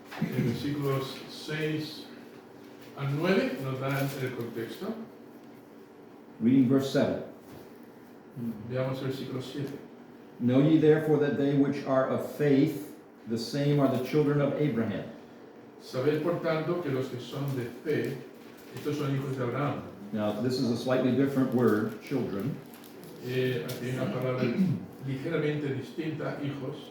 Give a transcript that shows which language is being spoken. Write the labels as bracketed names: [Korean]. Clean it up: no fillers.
[Spanish] En versículos 6 a 9 nos dan el contexto. [English] Reading verse 7. [Spanish] Veamos el versículo 7. [English] Know ye therefore that they which are of faith, the same are the children of Abraham. [Spanish] Sabed por tanto que los que son de fe, estos son hijos de Abraham. [English] Now, this is a slightly different word, children. [Spanish] Aquí hay una palabra ligeramente distinta, hijos.